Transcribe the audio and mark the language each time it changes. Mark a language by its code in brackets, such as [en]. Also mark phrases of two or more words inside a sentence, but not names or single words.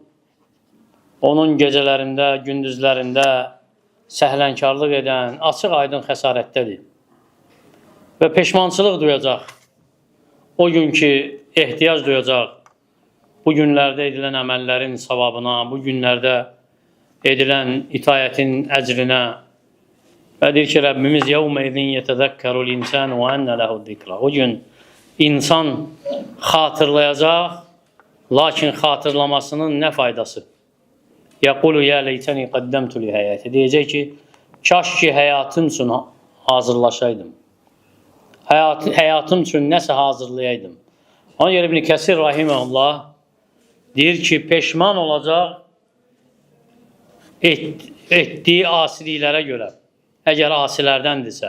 [az] Onun gecələrində, gündüzlərində səhlənkarlıq edən, açıq aydın xəsarətdədir. Və peşmançılıq duyacaq. O gün ki, ehtiyac duyacaq. Bu günlərdə edilən əməllərin savabına, bu günlərdə edilən itayətin əcrinə və deyir ki, Rəbbimiz [ar] يَوْمَ اِذٍ يَتَذَكَّرُ الْاِنْسَانُ وَاَنَّ لَهُ الذِّكْرَ. [az] O gün insan xatırlayacaq, lakin xatırlamasının nə faydası? [ar] يَقُولُ يَا لَيْتَنِي قَدَّمْتُ لِهَيَاتِ. [az] Deyəcək ki, kaş ki həyatım üçün hazırlaşaydım. Həyatım üçün nəsə hazırlayaydım. Ona görə İbn Kəsir rahimehullah deyir ki, peşman olacaq etdiyi asiliklərə görə, əgər asilərdəndirsə.